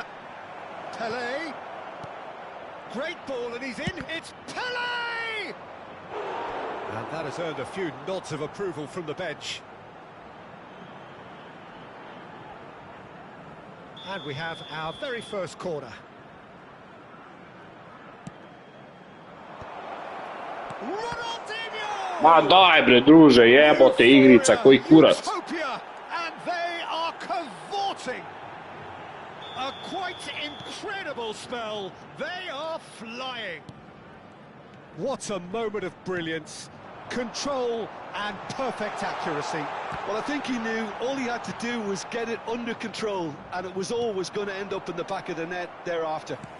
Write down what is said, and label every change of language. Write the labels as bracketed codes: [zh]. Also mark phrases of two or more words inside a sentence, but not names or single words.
[en] Pelé. Great ball and he's in. It's Pelé! And that has earned a few nods of approval from the bench. And we have our very first corner. Ronaldinho! [sr] Ma daj bre druže, jebote igrica, koji kurac. [en] And they are cavorting. A quite incredible spell. They are flying. What a moment of brilliance. Control and perfect accuracy. Well, I think he knew all he had to do was get it under control, and it was always going to end up in the back of the net thereafter.